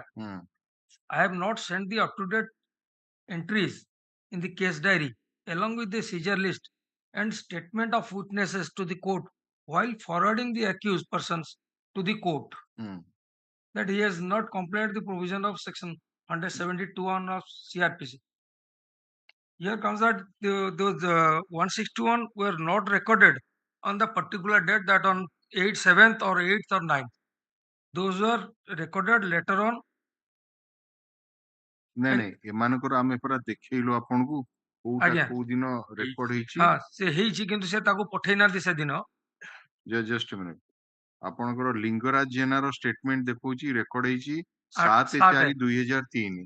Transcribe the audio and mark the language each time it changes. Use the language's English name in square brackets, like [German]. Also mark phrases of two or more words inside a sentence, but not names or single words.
[English] I have not sent the up-to-date entries in the case diary along with the seizure list and statement of witnesses to the court while forwarding the accused persons to the court that he has not complied the provision of section 171 of CRPC. Here comes that those 161 were not recorded on the particular date, that on 8th, 7th or 8th or 9th. Those were recorded later on. [Odia] ନାଇଁ ନାଇଁ ଏମାନଙ୍କର ଆମେ ପରା ଦେଖେଇଲୁ ଆପଣଙ୍କୁ କୋଉଟା ଆଜ୍ଞା। କୋଉ ଦିନ ରେକର୍ଡ ହେଇଛି। ହଁ ସେ ହେଇଛି କିନ୍ତୁ ସେ ତାକୁ ପଠେଇ ନାହାନ୍ତି ସେଦିନ। [English] just minute, [Odia] ଆପଣଙ୍କର ଲିଙ୍ଗରାଜ ଜେନାର ଷ୍ଟେଟମେଣ୍ଟ ଦେଖଉଛି ରେକର୍ଡ ହେଇଛି 7/4/2003।